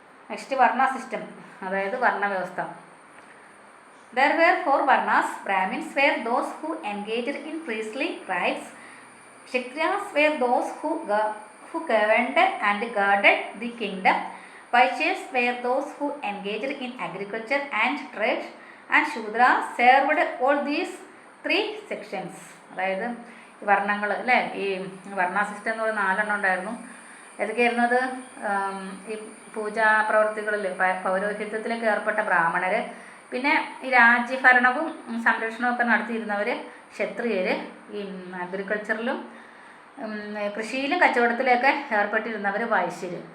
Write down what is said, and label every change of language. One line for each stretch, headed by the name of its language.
Malayalam: Next, വർണ്ണ system, അതായത് വർണ്ണവ്യവസ്ഥ.
English: There were 4 varnas. Brahmins were those who engaged in priestly rites. Kshatriyas were those who governed and guarded the kingdom. Vaishyas were those who engaged in agriculture and trade. And Shudras served all these 3 sections.
Malayalam: അതായത് വർണ്ണങ്ങൾ അല്ലേ, ഈ വർണ്ണ system എന്ന് പറയുന്ന 4 ഉണ്ടായിരുന്നു. ഏതൊക്കെയായിരുന്നു അത്? ഈ പൂജാ പ്രവൃത്തികളിൽ പൗരോഹിത്യത്തിലേക്ക് ഏർപ്പെട്ട ബ്രാഹ്മണർ, പിന്നെ ഈ രാജ്യഭരണവും സംരക്ഷണവും ഒക്കെ നടത്തിയിരുന്നവർ ക്ഷത്രിയർ, ഈ അഗ്രികൾച്ചറിലും കൃഷിയിലും കച്ചവടത്തിലൊക്കെ ഏർപ്പെട്ടിരുന്നവർ വൈശ്യർ.